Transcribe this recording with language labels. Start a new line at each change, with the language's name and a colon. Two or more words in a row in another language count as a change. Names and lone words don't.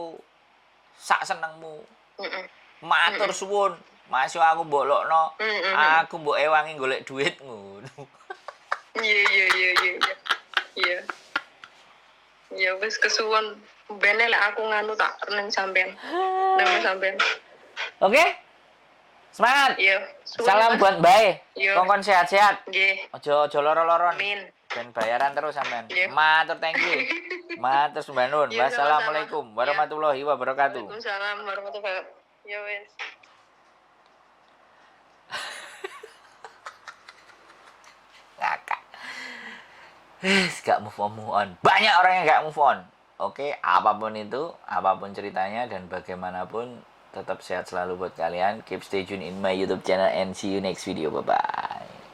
Javanese: Sak senengmu. Matur suwun. Masuk aku mbok lokno. Aku mbok ewangi golek duit ngono. Iya. Ya wis kesuwun. Bene lek aku nganu tak nang sampean. Nang sampean. Oke? Semangat. Iya.
Indonesian: Salam buat Bae.
Javanese: Iya. Kongkon sehat-sehat. Nggih. Ojo loro-loron. Amin. Ben bayaran terus sampean. Iya.
English: Matur thank you.
Javanese: Matur sembah nuwun. Iya,
Arabic: والسلام عليكم ورحمة الله وبركاته. وعليكم السلام ورحمة الله وبركاته.
Javanese: Ya wis.
Indonesian: Kakak. Gak
English: move on.
Indonesian: Banyak orang yang gak
English: move on.
Indonesian: Oke, apapun itu, apapun ceritanya dan bagaimanapun tetap sehat selalu buat kalian.
English: Keep stay tune in my YouTube channel and see you next video. Bye bye.